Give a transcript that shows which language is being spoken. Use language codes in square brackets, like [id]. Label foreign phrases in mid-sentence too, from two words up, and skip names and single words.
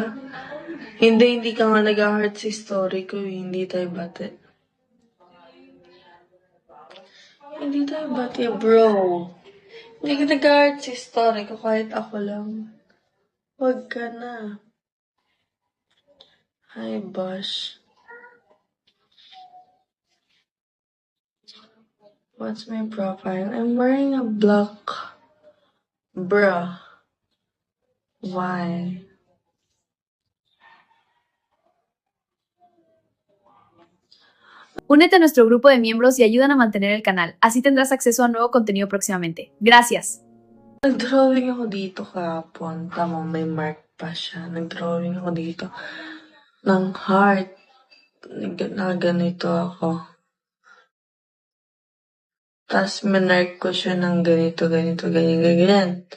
[tl] Hindi ka nga nag-heart sa story ko, hindi tayo bate. Hindi tayo bate, bro. Hindi ka nag-heart sa story ko kahit ako lang. Wag ka na. Hi, Bosh. [en] What's my profile? I'm wearing a black bra. Why? [es] Únete a nuestro grupo de miembros y ayúdanos a mantener el canal. Así tendrás acceso a nuevo contenido próximamente. Gracias. [tl] Nag-drawing ako dito kahapon. Tama, may mark pa siya. Nag-drawing ako dito ng heart. Na ganito ako. Tapos minark ko siya ng ganito, ganyan.